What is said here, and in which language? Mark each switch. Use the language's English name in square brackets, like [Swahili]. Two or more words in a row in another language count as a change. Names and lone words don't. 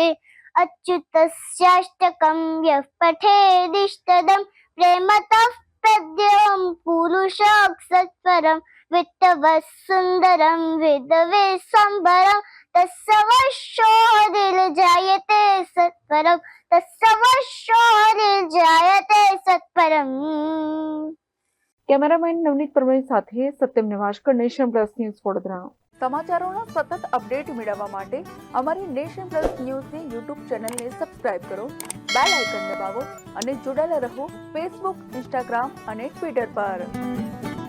[Sanskrit] अच्युतस्याष्टकं यः पठेदिष्टदं प्रेमतः प्रद्यं पुरुषसत्वरं वित्तवः सुन्दरं विधवे सम्भरं तस्सवशो हरिर्जायते सत्वरं तस्सवशो हरिर्जायते सत्वरम्. [Gujarati] કેમેરામેન નવનીત પરમાર સાથે સત્યમ નિવાસકર, નેશન પ્લસ ન્યૂઝ વડોદરા. સમાચારોના સતત અપડેટ મેળવવા માટે અમારી નેશન પ્લસ ન્યૂઝની યુટ્યુબ ચેનલને સબસ્ક્રાઇબ કરો, [English] bell icon [Gujarati] દબાવો અને જોડાયેલા રહો ફેસબુક, ઇન્સ્ટાગ્રામ અને ટ્વિટર પર.